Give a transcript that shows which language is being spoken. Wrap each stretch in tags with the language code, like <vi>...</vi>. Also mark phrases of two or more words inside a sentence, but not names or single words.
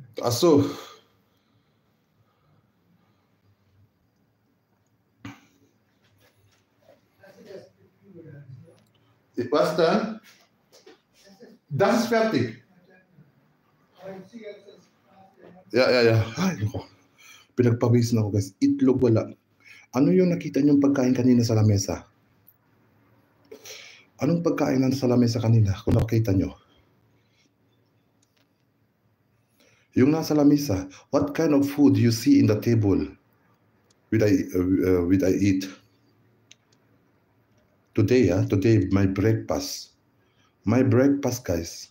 <de>Ach so. Was dann? Das ist fertig. Ja.</de> <tl>Ay, pinagpawisan ako guys. Itlog wala. Ano yung nakita niyong pagkain kanina sa lamesa? Anong pagkain nandun sa lamesa kanina kung nakita niyo? Yung nasa lamesa,</tl> <en>what kind of food you see in the table with I eat? Today, my breakfast. My breakfast, guys.</en>